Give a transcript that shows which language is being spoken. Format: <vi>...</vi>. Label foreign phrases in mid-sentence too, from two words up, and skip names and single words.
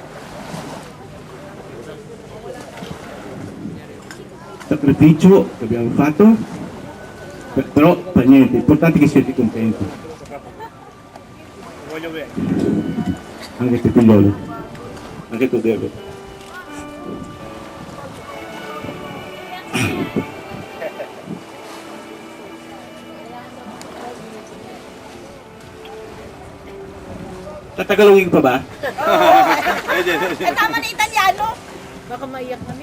<it>Sacrificio che abbiamo fatto, però per niente, l'importante è che siete contenti. Voglio bene. Anche te figliolo, anche tu Diego.</it> <tl>Tatagalogin pa ba? Eh, tama na Italiano. Baka maiyak kami.</tl>